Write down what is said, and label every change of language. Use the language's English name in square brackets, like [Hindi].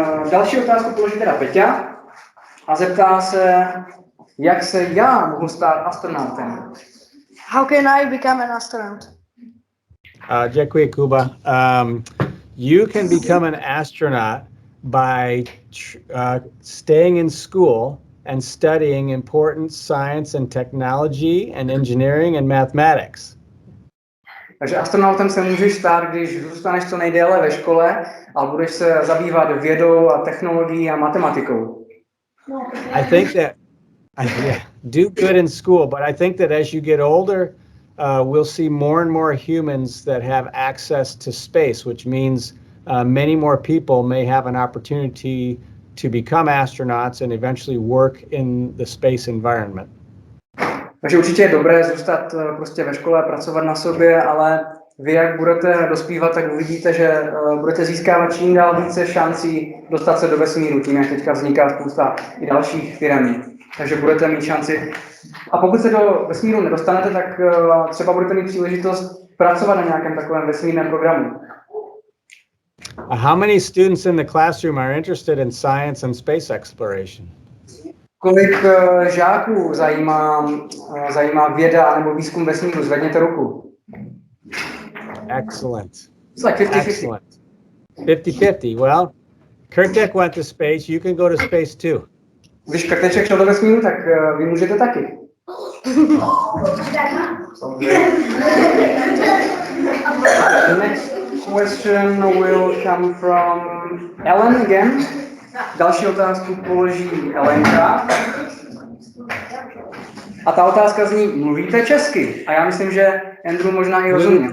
[Czech] Další otázku položí teda Peťa a zeptá se, jak se já mohu stát astronautem? [English] How can I become an astronaut? [Czech] Děkuji, Kuba. [English] You can become an astronaut by staying in school and studying important science and technology and engineering and mathematics. [Czech] Takže astronautem se můžeš stát, když zůstaneš co nejdéle ve škole a budeš se zabývat vědou a technologií a matematikou. [English] I think that do good in school, but I think that as you get older, we'll see more and more humans that have access to space, which means many more people may have an opportunity to become astronauts and eventually work in the space environment. [Czech] Takže určitě je dobré zůstat prostě ve škole a pracovat na sobě, ale vy, jak budete dospívat, tak uvidíte, že budete získávat čím dál více šancí dostat se do vesmíru, tím jak teďka vzniká spousta i dalších firem. Takže budete mít šanci. A pokud se do vesmíru nedostanete, tak třeba budete mít příležitost pracovat na nějakém takovém vesmírném programu. [English] How many students in the classroom are interested in science and space exploration? [Czech] Kolik žáků zajímá věda nebo výzkum vesmíru? Zvedněte ruku. [English] Excellent. It's like 50-50. Excellent. 50-50. Well, Kurtek went to space. You can go to space too. [Czech] Když Krteček šel do vesmíru, tak vy můžete taky. [English] The next question will come from Ellen again. [Czech] Další otázku položí Elenka. A ta otázka zní, mluvíte česky? A já myslím, že Andrew možná i rozumí.